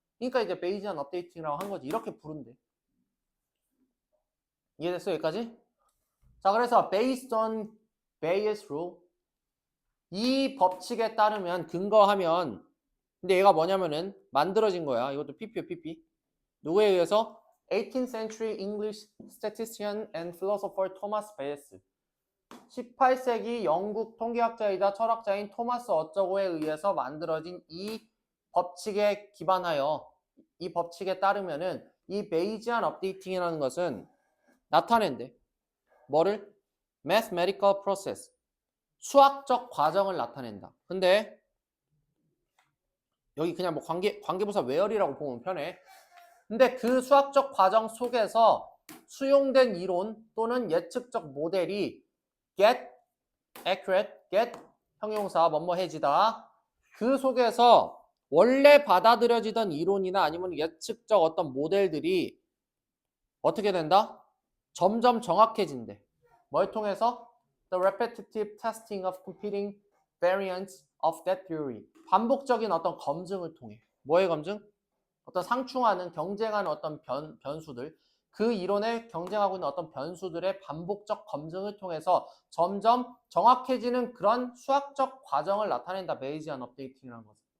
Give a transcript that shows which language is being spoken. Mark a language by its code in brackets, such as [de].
[ko] 그러니까 이제 베이지안 업데이팅이라고 한 거지. 이렇게 부른대. 이해됐어? 여기까지? 자, 그래서 [en] based on Bayes rule [ko] 이 법칙에 따르면 근거하면 근데 얘가 뭐냐면은 만들어진 거야. 이것도 PP요, PP. 누구에 의해서? [en] 18th century English statistician and philosopher Thomas Bayes. [ko] 18세기 영국 통계학자이자 철학자인 토마스 어쩌고에 의해서 만들어진 이 법칙에 기반하여 이 법칙에 따르면은 이 베이지안 업데이팅이라는 것은 나타낸대. 뭐를? [en] mathematical process. [ko] 수학적 과정을 나타낸다. 근데 여기 그냥 뭐 관계부사 where이라고 보면 편해. 근데 그 수학적 과정 속에서 수용된 이론 또는 예측적 모델이 [en] get accurate, [ko] get 형용사 뭐뭐해지다. 그 속에서 원래 받아들여지던 이론이나 아니면 예측적 어떤 모델들이 어떻게 된다? 점점 정확해진대. 뭘 통해서? [en] The repetitive testing of competing variants of that theory. [ko] 반복적인 어떤 검증을 통해. 뭐의 검증? 어떤 상충하는, 경쟁하는 어떤 변수들. 그 이론에 경쟁하고 있는 어떤 변수들의 반복적 검증을 통해서 점점 정확해지는 그런 수학적 과정을 나타낸다. 베이지안 업데이팅이라는 것은.